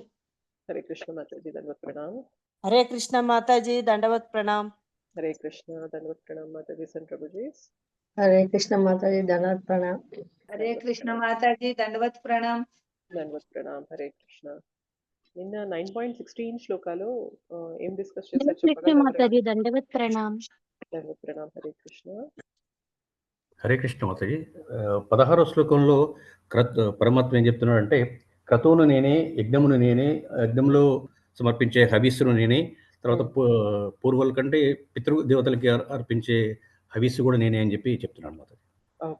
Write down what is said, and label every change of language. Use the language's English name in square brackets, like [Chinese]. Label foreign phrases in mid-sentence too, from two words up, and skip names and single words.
[Hindi] हरे कृष्ण माता जी दंडवत प्रणाम. हरे कृष्ण माताजी दंडवत प्रणाम. हरे कृष्ण दंडवत प्रणाम माता जी सन प्रभु जी. हरे कृष्ण माताजी, दंडवत प्रणाम. हरे कृष्ण माताजी दंडवत प्रणाम. दंडवत प्रणाम. हरे कृष्ण. [Telugu] నిన్న 9.16 శ్లోకాలో ఏం డిస్కస్ చేశారు చెప్పగలరా? మాతాజీ దండవత్ ప్రణామ్. దండవత్ ప్రణామ్. హరే కృష్ణ. హరే కృష్ణ మాతాజీ. 16వ శ్లోకంలో పరమాత్మ ఏం చెప్తున్నాడంటే, క్రతువును నేనే, యజ్ఞమును నేనే, యజ్ఞంలో సమర్పించే హవిస్సును నేనే, తర్వాత పూర్వుల కంటే పితృదేవతలకి అర్పించే హవిస్సు కూడా నేనే అని చెప్పి చెప్తున్నాడు మాతాజీ.